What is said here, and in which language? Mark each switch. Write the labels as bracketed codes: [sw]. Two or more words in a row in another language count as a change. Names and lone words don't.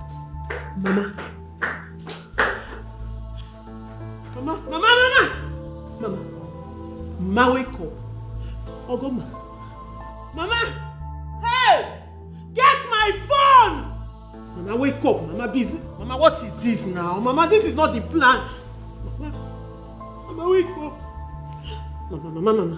[en] Mama. Mama, wake up. Ogoma. Mama! Hey! Get my phone! Mama, wake up. Mama, busy. Mama, what is this now? Mama, this is not the plan. Mama, wake up. Mama.